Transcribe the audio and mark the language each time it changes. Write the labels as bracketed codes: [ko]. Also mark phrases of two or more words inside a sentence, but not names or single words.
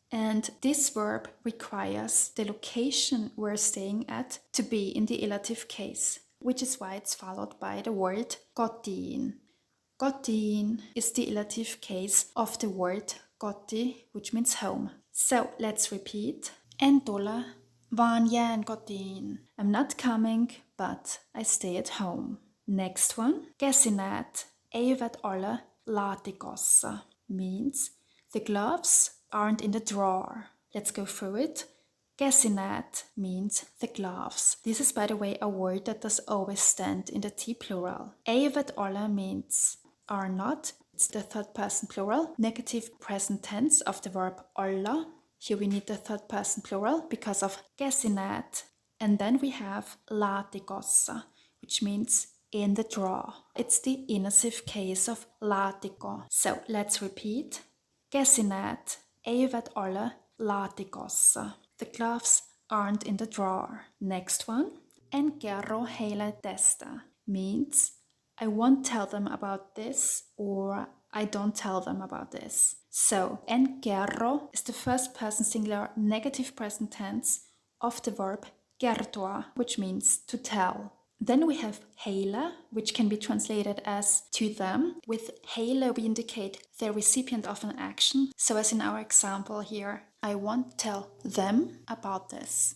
[en] And this verb requires the location we're staying at to be in the elative case, which is why it's followed by the word kotiin. Kotiin is the elative case of the word koti, which means home. So let's repeat. [fi] En tule, vaan jään kotiin. [en] I'm not coming, but I stay at home. Next one. [fi] Käsineet eivät ole laatikossa. [en] Means the gloves aren't in the drawer. Let's go through it. Käsineet means the gloves. This is, by the way, a word that does always stand in the T plural. [fi] Eivät ole [en] means are not. It's the third person plural, negative present tense of the verb olla. Here we need the third person plural because of käsineet. And then we have laatikossa, which means in the drawer. It's the inessive case of laatikko. So let's repeat. [fi] Käsineet eivät ole laatikossa. [en] The gloves aren't in the drawer. Next one. [fi] En kerro heille tästä [en] means I won't tell them about this or I don't tell them about this. So, [fi] en kerro [en] is the first person singular negative present tense of the verb kertoa, which means to tell. Then we have heille, which can be translated as to them. With heille, we indicate the recipient of an action. So as in our example here, I won't tell them about this.